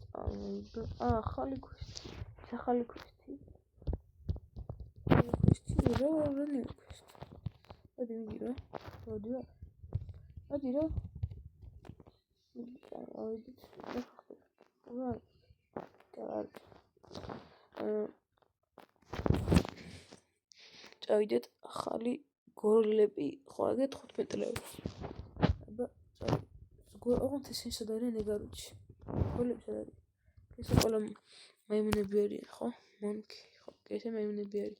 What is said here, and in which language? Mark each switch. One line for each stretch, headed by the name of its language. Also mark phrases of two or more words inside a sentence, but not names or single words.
English: Holy quest. It's a holy quest. Holy quest. New quest. What do you do? What do you? What do you do? Right.
Georgian: წავიდეთ ახალი გორლები ხო აგეთ 15 ლევი. აბა ოღონდ ისინი სად არიან ეგარუჩი. გორლები სად არის? ეს ყველა მაიმუნები არიან ხო? მონკი ხო, ესე მაიმუნები არის.